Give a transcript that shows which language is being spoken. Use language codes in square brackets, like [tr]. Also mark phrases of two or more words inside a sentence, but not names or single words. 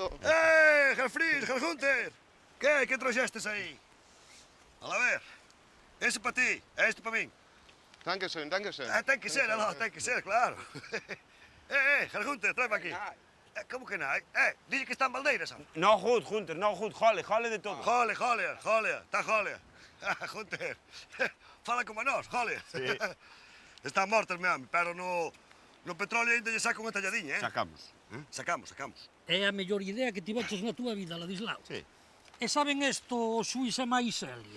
[gl] Gelfrís, Gelhunter. Que trouxestes aí? A ver. Ese para ti, este para min. [de] Dankeschön. [gl] Ten que ser, ten que ser, claro. Gelhunter, trae para aquí. Como que non? Dille que están baldeiras. [de] No gut, [gl] Hunter, [de] no gut. [gl] Jole de todo. Jole, está jole. Hunter, fala como a nós, jole. Sí. Están mortas, meu home, pero no petróleo ainda lle saca unha talladiña, Sacamos. Sacamos. É a mellor idea que tiveches na túa vida, Ladislao. Sí. E saben isto o xuiz e máis Celia?